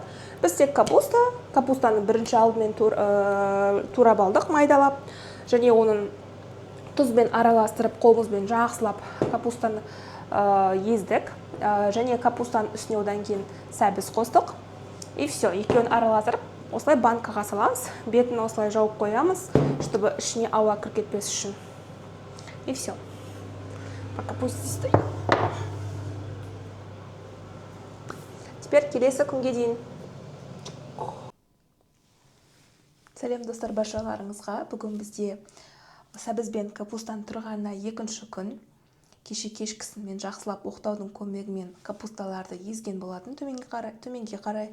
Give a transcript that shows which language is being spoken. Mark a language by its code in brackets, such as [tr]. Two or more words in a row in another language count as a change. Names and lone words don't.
[kk] Біз тек капустаны бірінші алдымен турап алдық, майдалап, және оның тұзбен араластырып, қолымызбен жақсылап капустаны ездік. Және капустаның үстіне одан кейін сәбіз қостық. [ru] И все, [kk] екеуін араластырып, осылай банкаға саламыз. Бетін осылай жауып қоямыз, чтобы ішіне ауа кіріп кетпес үшін. [ru] И все. Пока пусть стоит. [kk] Теперь келесі күнге дейін. Сәлем достар, баршаларыңызға. Бүгін бізде сәбіз бен капустан тұрғанына екінші күн. Кеше кешкісін мен жақсылап оқтаудың көмегімен капусталарды езген болатын төменге қарай.